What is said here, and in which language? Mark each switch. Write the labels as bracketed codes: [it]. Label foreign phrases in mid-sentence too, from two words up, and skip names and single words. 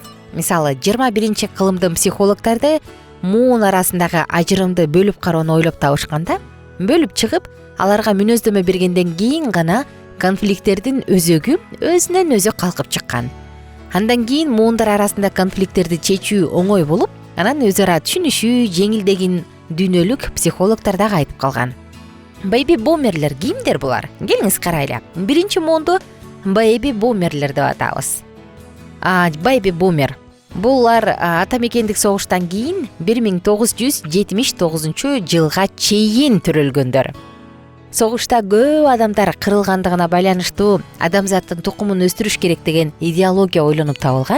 [ky] Мисалы, 21-кылымдын психологдорду муун арасындагы ажырымды бөлүп кароону ойлоп табышканда, бөлүп чыгып, аларга мүнөздөмө бергенден кийин гана конфликттердин өзөгү өзүнөн өзү калкып чыккан. Андан кийин муундар арасында конфликттерди чечүү оңой болуп, анан өз ара түшүнүшүү жеңилдеген дүйнөлүк психологдор дагы айтып калган. [en] Baby boomерлер [ky] кимдер булар? Келиңиз карайлы. Биринчи моунду [en] baby boomерлер [ky] деп атабыз. [en] Baby boomer [ky] булар ата мекендик согуштан кийин 1979-жылга чейин төрөлгөндөр. Согушта көп адамдар кырылгандыгына байланыштуу адамзаттын тукумун өстүрүш керек деген идеология ойлонуп табылган.